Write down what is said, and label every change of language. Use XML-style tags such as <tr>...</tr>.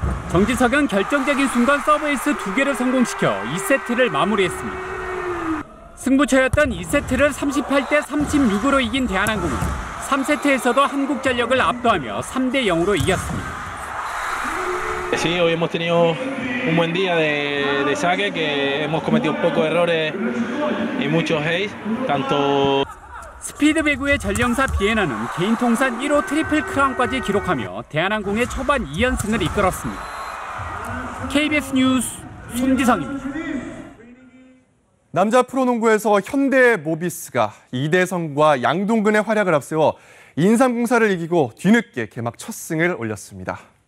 <ko>정지석은 결정적인 순간 서브 에이스 2개를 성공시켜 2세트를 마무리했습니다. 승부처였던 2세트를 38대 36으로 이긴 대한항공은 3세트에서도 한국전력을 압도하며 3대 0으로 이겼습니다.</ko> <es>Sí, hoy hemos tenido un buen día de saque, que hemos cometido un poco de errores y muchos hates, tanto.</es> <ko>스피드 배구의 전령사 비에나는 개인 통산 1호 트리플 크라운까지 기록하며 대한항공의 초반 2연승을 이끌었습니다. KBS 뉴스 손기성입니다. 남자 프로농구에서 현대모비스가 이대성과 양동근의 활약을 앞세워 인삼공사를 이기고 뒤늦게 개막 첫 승을 올렸습니다.</ko>